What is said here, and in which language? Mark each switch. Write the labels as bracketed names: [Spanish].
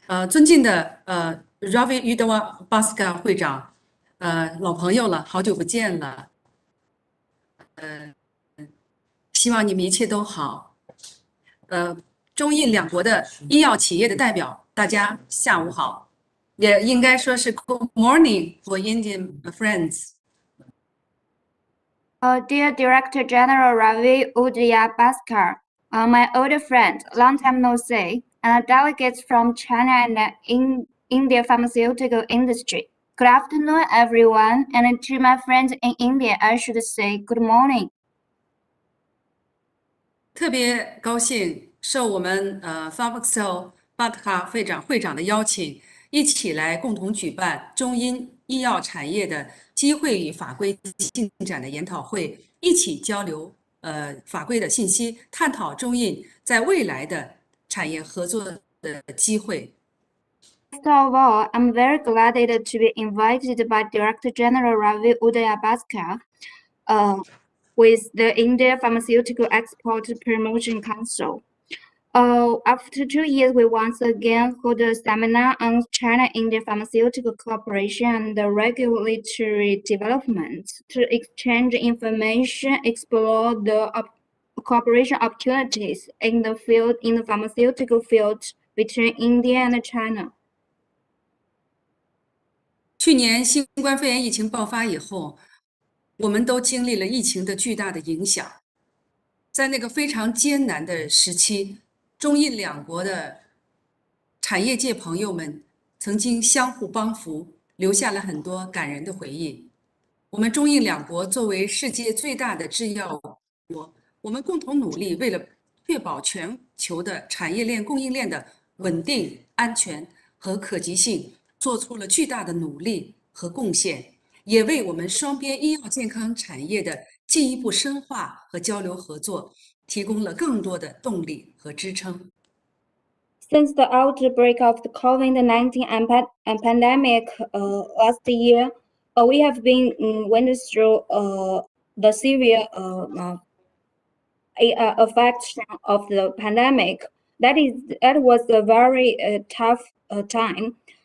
[Chinese] 尊敬的Ravi Udava Bhaskar 会长，老朋友了，好久不见了，希望你们一切都好。中印两国的医药企业的代表，大家下午好，也应该说是 [English] Good morning for Indian friends。 Dear Director General Ravi Udaya Bhaskar, my old friend, long time no see, and delegates from China and India pharmaceutical industry. Good afternoon, everyone, and to my friends in India, I should say good morning. [Chinese] 特别高兴受我们Pharmaceutical Bhaskar 会长的邀请，一起来共同举办中英医药产业的机会与法规进展的研讨会，一起交流法规的信息，探讨中印在未来的产业合作的机会。 [English] First of all, I'm very glad to be invited by Director General Ravi Udaya Bhaskar with the India Pharmaceutical Export Promotion Council. After 2 years, we once again hold a seminar on China-India pharmaceutical cooperation and the regulatory development to exchange information, explore the cooperation opportunities in the pharmaceutical field between India and China. [Chinese] 去年新冠肺炎疫情爆发以后，我们都经历了疫情的巨大的影响。在那个非常艰难的时期，中印两国的产业界朋友们曾经相互帮扶，留下了很多感人的回忆。我们中印两国作为世界最大的制药国，我们共同努力，为了确保全球的产业链供应链的稳定、安全和可及性，做出了巨大的努力和贡献，也为我们双边医药健康产业的进一步深化和交流合作提供了更多的动力和支撑。 [English] Since the outbreak of the COVID-19 pandemic last year, we have been went through the severe effects of the pandemic. That was a very tough time.